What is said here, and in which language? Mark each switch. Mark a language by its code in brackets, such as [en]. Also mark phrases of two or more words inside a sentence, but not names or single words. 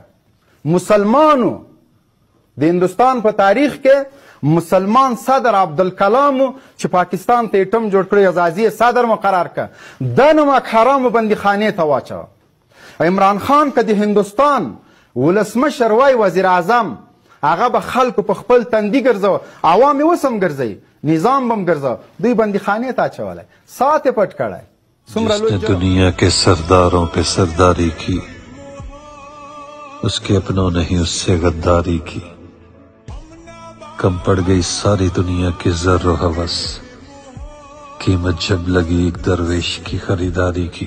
[ps] مسلمانو د هندوستان په تاریخ کې مسلمان صدر عبدالکلام چې پاکستان ته اټم جوړ کړی، اعزازي صدر مقرر کړ. د نمک حرامو بندي خانې ته واچوه. عمران خان که د هندوستان ولسمشر وای وزیر اعظم، هغه به خلکو په خپل تندي ګرځوه، عوام یې اوس هم ګرځوي، نظام به هم ګرځوه، دوی بندي خانې ته اچولی، ساعت یې پټ کړی. [ur] جس نے دنیا کے سرداروں پہ سرداری کی، اس کے اپنوں نے ہی اس سے غداری کی. کم پڑ گئی ساری دنیا کی زر ہوس، قیمت جب لگی ایک درویش کی خریداری کی.